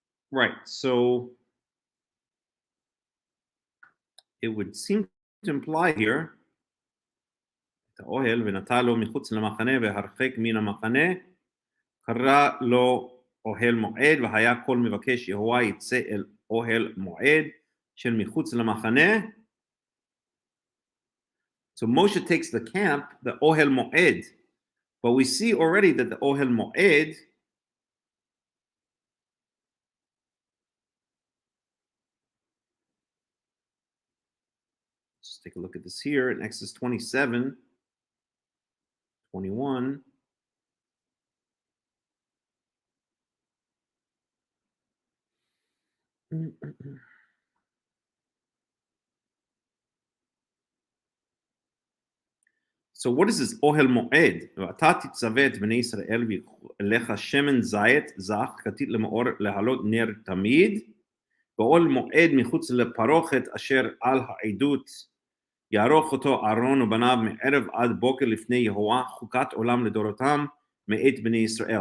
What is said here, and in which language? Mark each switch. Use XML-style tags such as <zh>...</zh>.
<en>Right, so it would seem to imply here,</en> <he>האוהל ונטע לו מחוץ למחנה והרחק מן המחנה, קרא לו אוהל מועד, והיה כל מבקש יהוה יצא אל אוהל מועד של מחוץ למחנה.</he> <en>So Moshe takes the camp, the Ohel Moed, but we see already that the Ohel Moed let's take a look at this here in Exodus 27, 21. So what is this Ohel Moed?</en> <he>ואתה תצווה את בני ישראל ולך שמן זית זך כתית למאור להעלות נר תמיד, ואוהל מועד מחוץ לפרוכת אשר על העדות יערוך אותו אהרון ובניו מערב עד בוקר לפני יהוה חוקת עולם לדורותם מאת בני ישראל.</he>